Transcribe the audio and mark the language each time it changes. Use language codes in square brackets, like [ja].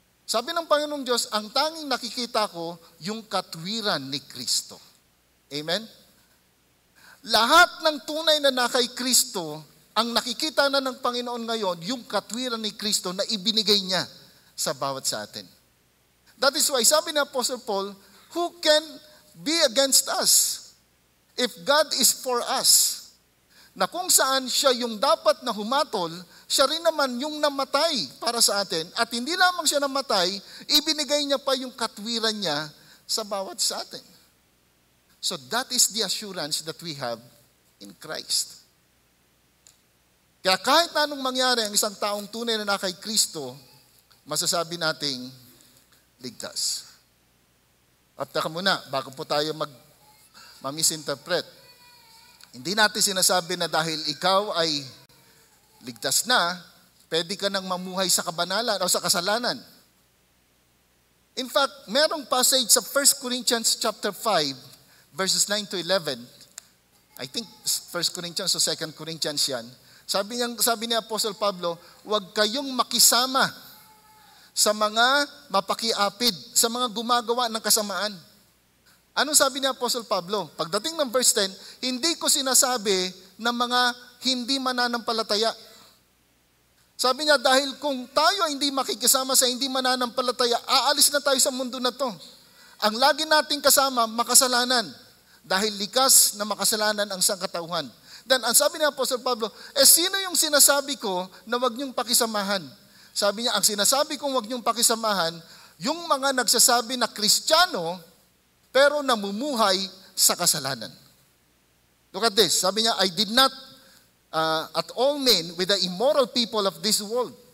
[tl] Sabi ng Panginoong Diyos, ang tanging nakikita ko, yung katwiran ni Kristo. Amen? Lahat ng tunay na nakay Kristo, ang nakikita na ng Panginoon ngayon, yung katwiran ni Kristo na ibinigay niya sa bawat sa atin. [en] That is why, [tl] sabi ni [en] Apostle Paul, who can be against us? If God is for us, [tl] na kung saan siya yung dapat na humatol, siya rin naman yung namatay para sa atin. At hindi lamang siya namatay, ibinigay niya pa yung katwiran niya sa bawat sa atin. [en] So that is the assurance that we have in Christ. [tl] Kaya kahit anong mangyari ang isang taong tunay na kay Kristo, masasabi nating ligtas. At taka muna, bago po tayo ma-misinterpret. Hindi natin sinasabi na dahil ikaw ay ligtas na, pwede ka nang mamuhay sa kabanalan o sa kasalanan. [en] In fact, [tl] merong passage sa 1 Corinthians chapter 5, verses 9 to 11. [en] I think [tl] 1 Corinthians o 2 Corinthians yan. Sabi ni Apostle Pablo, huwag kayong makisama sa mga mapakiapid, sa mga gumagawa ng kasamaan. Anong sabi ni Apostle Pablo? Pagdating ng verse 10, hindi ko sinasabi ng mga hindi mananampalataya. Sabi niya, dahil kung tayo ay hindi makikisama sa hindi mananampalataya, aalis na tayo sa mundo na to. Ang lagi nating kasama, makasalanan. Dahil likas na makasalanan ang sangkatauhan. [en] Then, [tl] ang sabi ni Apostle Pablo, sino yung sinasabi ko na wag niyong pakisamahan? Sabi niya, ang sinasabi kong wag niyong pakisamahan, yung mga nagsasabi na Kristiyano, pero namumuhay sa kasalanan. [en] Look at this. [tl] Sabi niya, [en] I did not at all men with the immoral people of this world.